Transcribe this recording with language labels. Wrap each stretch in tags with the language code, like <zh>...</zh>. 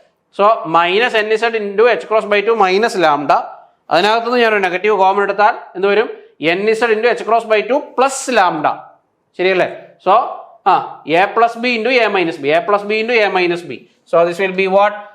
<en>So minus nz into h cross by 2 minus lambda.</en> <ml>അതിനകത്തുനിന്ന് ഞാനൊരു negative common എടുത്താൽ എന്ത് വരും?</ml> <en>nz into h cross by 2 plus lambda. ശരിയല്ലേ? So a plus b into a minus b. A plus b into a minus b. So this will be what?</en>